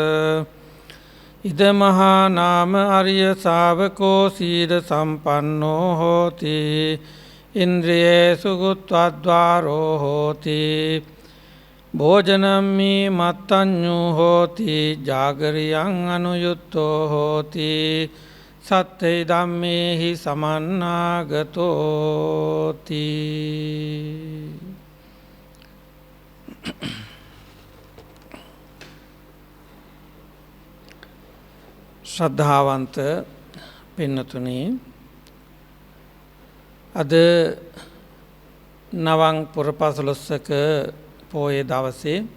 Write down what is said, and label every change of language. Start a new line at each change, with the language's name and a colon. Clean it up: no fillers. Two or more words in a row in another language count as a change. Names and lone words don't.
Pali: ඉදමහා නාම අරිය ශාවකෝ සීල සම්පන්නෝ හෝති ඉන්ද්‍රියේසු ගුත්වාද්වාරෝ හෝති භෝජනම්මි මත්තඤ්ඤෝ හෝති ජාගරියං අනුයුත්තෝ හෝති සත්තේ ධම්මේහි සමන්නාගතෝති.
Sinhala: ශ්‍රද්ධාවන්ත පින්නතුනි, අද නවං පුරපසළොස්වක පෝය දවසේ